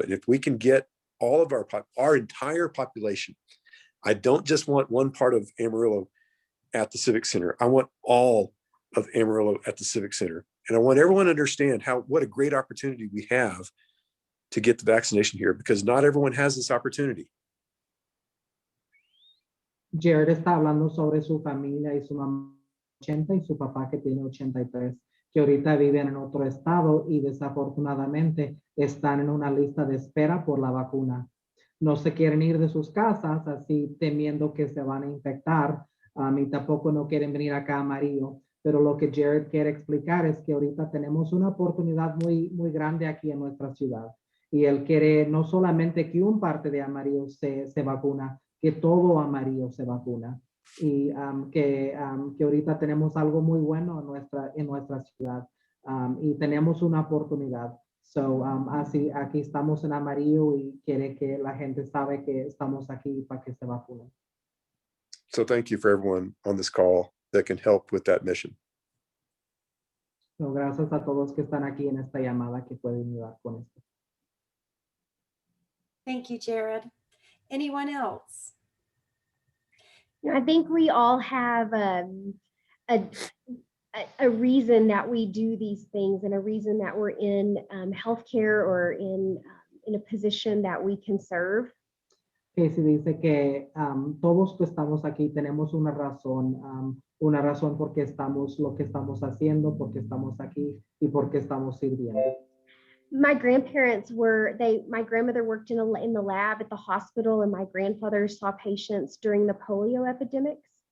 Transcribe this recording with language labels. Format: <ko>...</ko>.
<en>And if we can get all of our entire population, I don't just want one part of Amarillo at the Civic Center. I want all of Amarillo at the Civic Center. And I want everyone to understand what a great opportunity we have to get the vaccination here, because not everyone has this opportunity.</en> <es>Jared está hablando sobre su familia y su mamá 80 y su papá que tiene 83, que ahorita viven en otro estado y desafortunadamente están en una lista de espera por la vacuna. No se quieren ir de sus casas así temiendo que se van a infectar, y tampoco no quieren venir acá a Amarillo. Pero lo que Jared quiere explicar es que ahorita tenemos una oportunidad muy, muy grande aquí en nuestra ciudad. Y él quiere no solamente que un parte de Amarillo se vacuna, que todo Amarillo se vacuna. Y que ahorita tenemos algo muy bueno en nuestra ciudad, y tenemos una oportunidad. So, así aquí estamos en Amarillo y quiere que la gente sabe que estamos aquí para que se vacunen.</es> <en>So thank you for everyone on this call that can help with that mission.</en> <es>So, gracias a todos que están aquí en esta llamada que pueden ayudar con esto.</es> <en>Thank you, Jared. Anyone else? I think we all have a reason that we do these things and a reason that we're in healthcare or in a position that we can serve.</en> <es>Casey dice que todos que estamos aquí tenemos una razón por qué estamos lo que estamos haciendo, por qué estamos aquí y por qué estamos sirviendo.</es> <en>My grandparents my grandmother worked in the lab at the hospital, and my grandfather saw patients during the polio epidemics.</en>